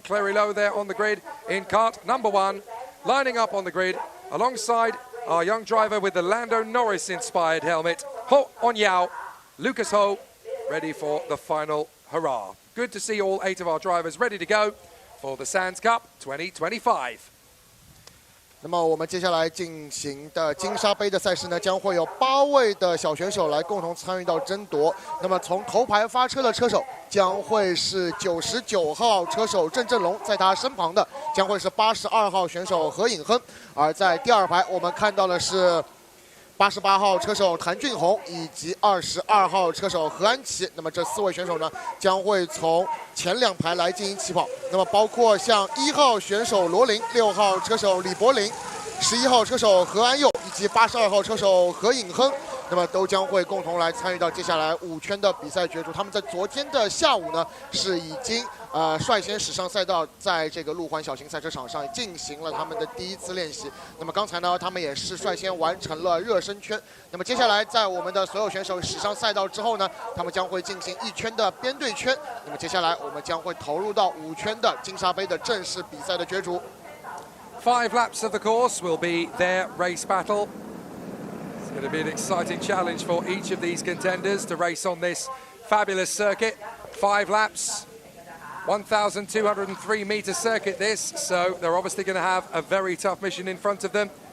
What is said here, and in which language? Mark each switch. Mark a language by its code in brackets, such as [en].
[en] Clary Lau there on the grid in kart number 1, lining up on the grid alongside our young driver with the Lando Norris-inspired helmet, Ho On Yao, Lucas Ho, ready for the final hurrah. Good to see all 8 of our drivers ready to go for the Sands Cup 2025. [zh] 那么我们接下来进行的金沙杯的赛事呢，将会有8位的小选手来共同参与到争夺。那么从头排发车的车手将会是99号车手郑振龙，在他身旁的将会是82号选手何颖亨，而在第2排我们看到的是88号车手谭俊宏以及22号车手何安琪。那么这4位选手呢，将会从前2排来进行起跑。那么包括像1号选手罗琳、6号车手李柏林、11号车手何安佑以及82号车手何颖亨，那么都将会共同来参与到接下来5圈的比赛角逐。他们在昨天的下午呢，是已经率先驶上赛道，在这个路环小型赛车场上进行了他们的第1次练习。那么刚才呢，他们也是率先完成了热身圈。那么接下来，在我们的所有选手驶上赛道之后呢，他们将会进行1圈的编队圈。那么接下来，我们将会投入到5圈的金沙杯的正式比赛的角逐。 [en] 5 laps of the course will be their race battle. Going to be an exciting challenge for each of these contenders to race on this fabulous circuit. 5 laps, 1,203 meter circuit this, so they're obviously going to have a very tough mission in front of them.